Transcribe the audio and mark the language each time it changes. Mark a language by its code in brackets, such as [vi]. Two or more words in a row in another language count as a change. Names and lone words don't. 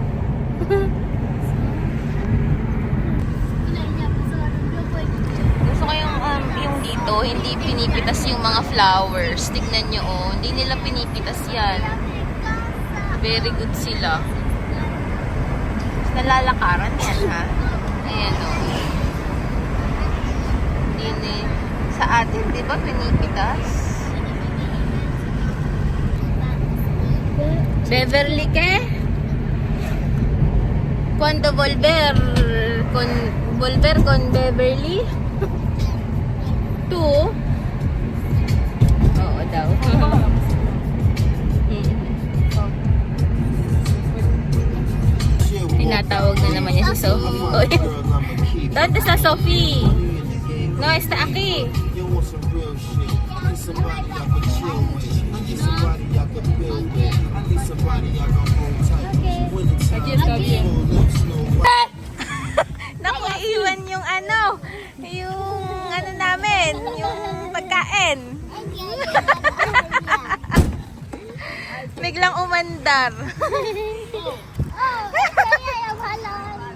[tl] Gusto ko yung dito, hindi pinipitas yung mga flowers. Tignan nyo, oh. Hindi nila pinipitas yan. [en] Very good [tl] sila. Nalalakaran yan, ha? Ayan, oh. Hindi sa atin, di ba, pinipitas? [es] Beverly ke? Cuando volver con Beverly? Tu? [tl] Oo daw. Tinatawag na naman niya si Sophie. [es] ¿Dónde está Sophie? No, está aquí. [en] somebody I can chill with. I need somebody I can build with. I need somebody I can hold tight. When the time Again, again. pull up slow. [tl] Naku, iwan yung namin, yung pagkain. Biglang umandar. Oh, kaya yung halal.